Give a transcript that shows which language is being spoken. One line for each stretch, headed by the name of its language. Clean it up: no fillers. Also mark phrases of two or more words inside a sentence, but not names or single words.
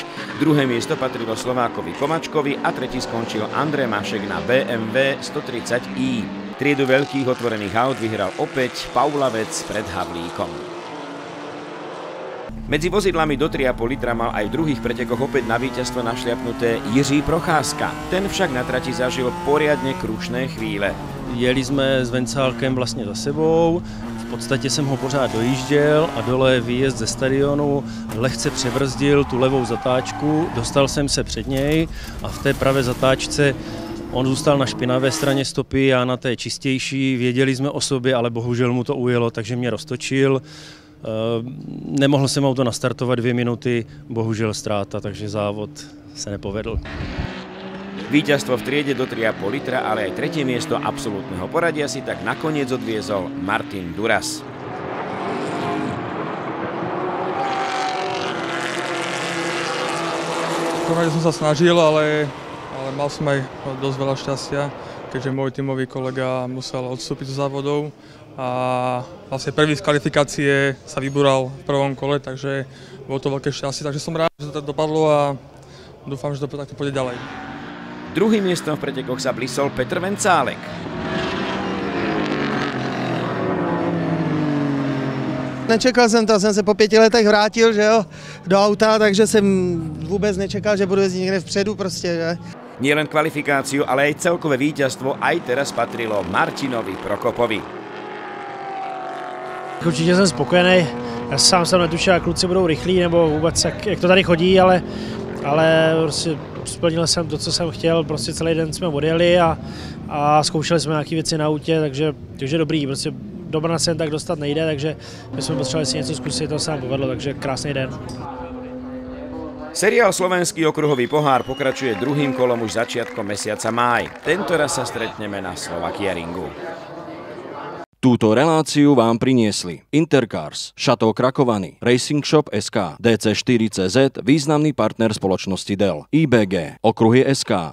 Slovak: Druhé miesto patrilo Slovákovi Komačkovi a tretí skončil Andrej Mašek na BMW 130i. Triedu veľkých otvorených aut vyhral opäť Paulavec pred Havlíkom. Medzi vozidlami do 3,5 litra mal aj v druhých pretekoch opäť na víťazstvo našliapnuté Jiří Procházka. Ten však na trati zažil poriadne krušné chvíle.
Czech: Jeli jsme s Vencálkem vlastně za sebou, v podstatě jsem ho pořád dojížděl a dole výjezd ze stadionu lehce přebrzdil tu levou zatáčku, dostal jsem se před něj a v té pravé zatáčce on zůstal na špinavé straně stopy, já na té čistější, věděli jsme o sobě, ale bohužel mu to ujelo, takže mě roztočil. Nemohl jsem auto nastartovat 2 minuty, bohužel ztráta, takže závod se nepovedl.
Slovak: Víťazstvo v triede do 3,5 litra, ale aj tretie miesto absolútneho poradia si tak nakoniec odviezol Martin Duras. Konečne som sa snažil, ale mal som aj dosť veľa šťastia, keďže môj tímový kolega musel odstúpiť zo závodov a vlastne prvý z kvalifikácie sa vybúral v prvom kole, takže bolo to veľké šťastie, takže som rád, že to tak dopadlo a dúfam, že to takto pôjde ďalej. Druhým miestom v pretekoch sa blisol Petr Vencálek.
Czech: Nečekal jsem to, jsem se po 5 letech vrátil, že jo, do auta, takže jsem vůbec nečekal, že budu jezdit někde vpředu prostě, že.
Slovak: Nielen kvalifikáciu, ale aj celkové víťazstvo aj teraz patrilo Martinovi Prokopovi.
Czech: Určitě jsem spokojený, já sám jsem netušil, jak kluci budou rychlí nebo vůbec jak to tady chodí, ale prostě splnil jsem to, co jsem chtěl, prostě celý den jsme odjeli a zkoušeli jsme nějaké věci na autě, takže dobrý, prostě do Brna se jen tak dostat nejde, takže my jsme potřebovali si něco zkusit, to se nám povedlo, takže krásný den.
Slovak: Seriál Slovenský okruhový pohár pokračuje druhým kolom už začiatkom mesiaca máj. Tentoraz sa stretneme na Slovakia ringu. Túto reláciu vám priniesli Intercars, Šato Krakovany, Racing Shop SK, DC4CZ, významný partner spoločnosti Dell, IBG, Okruhy SK.